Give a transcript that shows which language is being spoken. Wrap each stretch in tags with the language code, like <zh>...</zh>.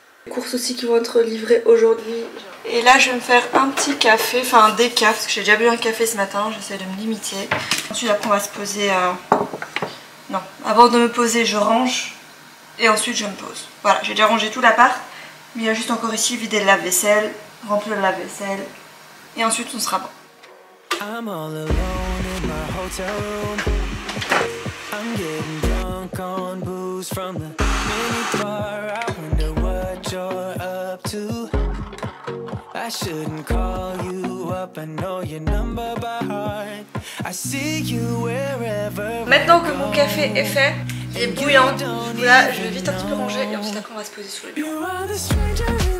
<fr>Les courses aussi qui vont être livrées aujourd'hui. Et là je vais me faire un petit café, enfin un décaf, parce que j'ai déjà bu un café ce matin, j'essaie de me limiter. Ensuite après on va se poser, non, avant de me poser je range et ensuite je me pose. Voilà, j'ai déjà rangé tout l'appart. Mais il y a juste encore ici vider le lave-vaisselle, remplir le lave-vaisselle et ensuite on sera bon.</fr> <en>I'm all alone in my hotel room. I'm getting drunk on booze from the mini bar. I wonder what you're up to. I shouldn't call you up, I know your number by heart. I see you wherever.</en> <fr>Maintenant que mon café est fait et bouillant, là je vais vite un petit peu ranger et ensuite après on va se poser sous le bureau.</fr>